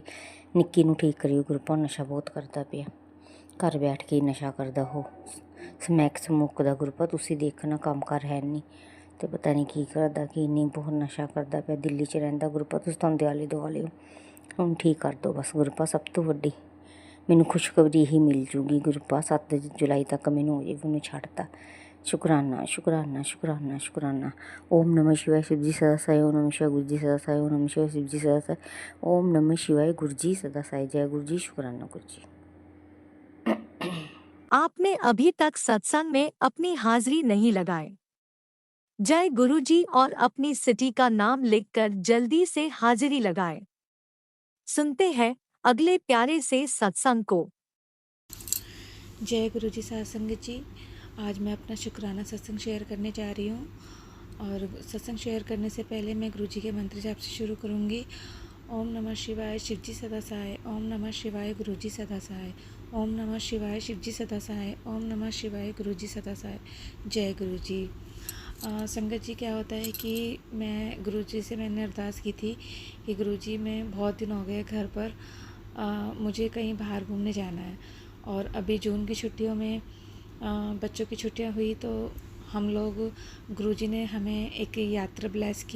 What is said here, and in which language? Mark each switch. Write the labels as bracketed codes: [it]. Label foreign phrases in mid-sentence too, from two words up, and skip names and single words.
[pa] ਨਿੱਕੀ ਨੂੰ ਠੀਕ ਕਰਿਓ ਗੁਰੂਪਾ, ਨਸ਼ਾ ਬਹੁਤ ਕਰਦਾ ਪਿਆ, ਘਰ ਬੈਠ ਕੇ ਨਸ਼ਾ ਕਰਦਾ, ਉਹ ਸਮੈਕ ਦਾ ਗੁਰੂਪਾ, ਤੁਸੀਂ ਦੇਖਣਾ ਕੰਮ ਕਾਰ ਹੈ ਨਹੀਂ, ਅਤੇ ਪਤਾ ਨਹੀਂ ਕੀ ਕਰਦਾ ਕੀ ਨਹੀਂ, ਬਹੁਤ ਨਸ਼ਾ ਕਰਦਾ ਪਿਆ, ਦਿੱਲੀ 'ਚ ਰਹਿੰਦਾ ਗੁਰੂਪਾ, ਤੁਸੀਂ ਤੁਹਾਨੂੰ ਦਿਆਲੇ ਦੁਆਲੇ ਹੋ, ਹੁਣ ਠੀਕ ਕਰ ਦਿਓ ਬਸ ਗੁਰੂਪਾ। ਸਭ ਤੋਂ ਵੱਡੀ ਮੈਨੂੰ ਖੁਸ਼ਖਬਰੀ ਇਹੀ ਮਿਲ ਜੂਗੀ ਗੁਰੂਪਾ, 7 ਜੁਲਾਈ ਤੱਕ ਮੈਨੂੰ ਹੋ ਜਾਵੇ, ਉਹਨੂੰ ਛੱਡਤਾ। ਸ਼ੁਕਰਾਨਾ। [hi] ओम नमः शिवाय शिव जी सदा साई, ओम नमः शिवाय गुरु जी सदा साई, ओम नमः शिवाय शिव जी सदा साई, ओम नमः शिवाय गुरु जी सदा साई। जय गुरु जी, शुक्राना गुरु जी। आपने अभी तक सत्संग में अपनी हाजिरी नहीं लगाई। जय गुरु जी और अपनी सिटी का नाम लिखकर जल्दी से हाजिरी लगाएं। सुनते हैं अगले प्यारे से सत्संग को। जय गुरु जी साध संगत जी, आज मैं अपना शुक्राना सत्संग शेयर करने जा रही हूँ। और सत्संग शेयर करने से पहले मैं गुरु जी के मंत्र जाप से शुरू करूँगी। ओम नमः शिवाय शिव जी सदा सहाय, ओम नमः शिवाय गुरु जी सदा सहाय, ओम नमः शिवाय शिव जी सदा सहाय, ओम नमः शिवाय गुरु जी सदा सहाय। जय गुरु जी। संगत जी, क्या होता है कि मैं गुरु जी से मैंने अरदास की थी कि गुरु जी मैं बहुत दिन हो गए घर पर, मुझे कहीं बाहर घूमने जाना है। और अभी जून की छुट्टियों में बच्चों की छुट्टियां हुई तो हम लोग, गुरुजी ने हमें एक यात्रा ब्लेस की।